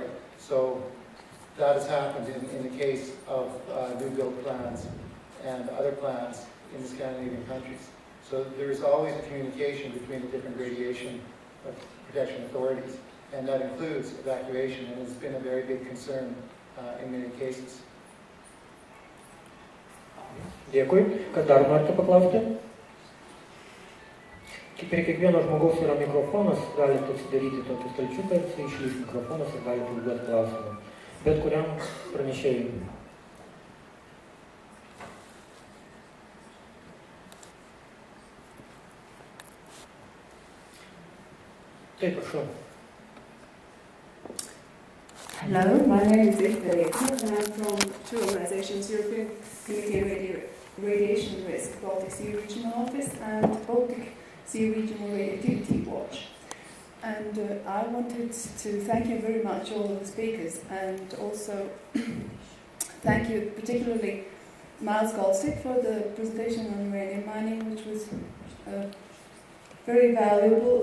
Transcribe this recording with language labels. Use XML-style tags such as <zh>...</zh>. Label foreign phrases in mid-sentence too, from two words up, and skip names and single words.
<en>So that has happened in the case of new build plans and other plans in the Scandinavian countries. So there is always a communication between the different radiation protection authorities, and that includes evacuation, and it's been a very big concern in many cases.</en> <lt>Dėkui. Kas dar norite paklausti? Kaip ir kiekvieno žmogaus yra mikrofonas, galite atsidaryti tokį stalčiuką, jisai išlys mikrofonas ir galite užduoti klausimą. Bet kuriam pranešėjui. Taip, prašau.</lt> <en>Hello, my name is Victoria and I'm from two organizations, European Nuclear Radiation Risk, Baltic Sea Regional Office and Baltic Sea Regional Radioactivity Watch. And I wanted to thank you very much, all of the speakers, and also thank you particularly Miles Goldstick for the presentation on uranium mining, which was very valuable.</en>